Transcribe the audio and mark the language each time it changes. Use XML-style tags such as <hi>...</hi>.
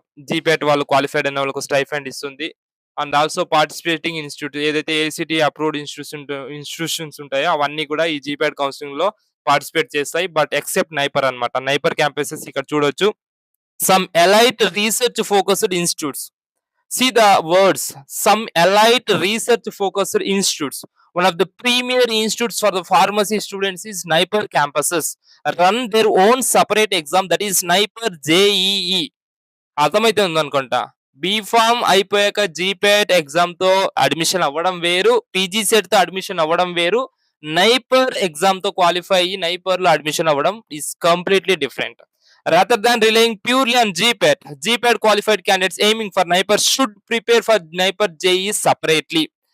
<te>GPAT వాళ్ళు qualified అయిన వాళ్ళకు స్టైఫండ్ ఇస్తుంది. అండ్ ఆల్సో పార్టిసిపేటింగ్ ఇన్స్టిట్యూట్ ఏదైతే ఏఐసిటీ అప్రూవ్డ్ ఇన్స్టిట్యూషన్స్ ఉంటాయో అవన్నీ కూడా ఈ జీపేట్ కౌన్సిలింగ్ లో పార్టిసిపేట్ చేస్తాయి. బట్ ఎక్సెప్ట్ నైపర్ అన్నమాట. నైపర్ క్యాంపసెస్ ఇక్కడ చూడొచ్చు. Some elite research focused institutes.</te> <en>See the words. Some elite research focused institutes. One of the premier institutes for the pharmacy students is Sniper campuses. Run their own separate exam, that is Sniper JEE.</en> <te>అర్థమైతే ఉందనుకుంటా. B Pharm అయిపోయాక GPAT ఎగ్జామ్‌తో admission అవ్వడం వేరు. PG సెట్‌తో admission అవ్వడం వేరు. NIPER ఎగ్జామ్‌తో qualify అయ్యి నైపర్‌లో admission అవ్వడం</te> <en>Is completely different. Rather than relying purely on GPAT, GPAT qualified candidates aiming for NIPER should prepare for NIPER JEE separately.</en>